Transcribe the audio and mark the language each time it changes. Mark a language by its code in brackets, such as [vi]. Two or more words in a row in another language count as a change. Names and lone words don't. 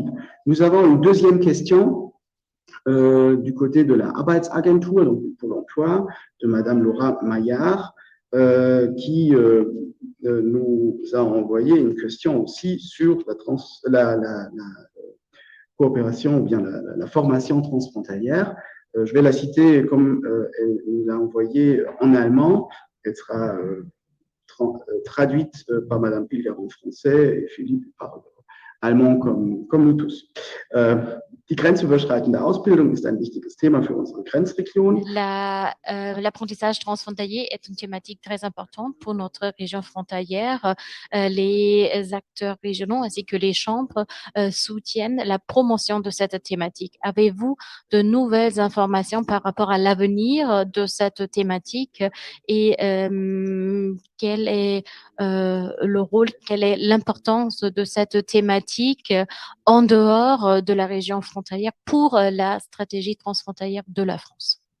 [fr] Nous avons une deuxième question du côté de la Arbeitsagentur, donc pour l'emploi, de Madame Laura Maillard, qui nous a envoyé une question aussi sur la coopération ou bien la formation transfrontalière. Je vais la citer comme elle nous l'a envoyée en allemand. Elle sera traduite par Madame Pilger en français et Philippe parle allemand comme nous tous. [de] Die grenzüberschreitende Ausbildung ist ein wichtiges Thema für unsere Grenzregion. [fr] L'apprentissage transfrontalier est une thématique très importante pour notre région frontalière. Les acteurs régionaux ainsi que les chambres soutiennent la promotion de cette thématique. Avez-vous de nouvelles informations par rapport à l'avenir de cette thématique et quel est le rôle, quelle est l'importance de cette thématique en dehors de la région frontalière pour la stratégie transfrontalière de la France?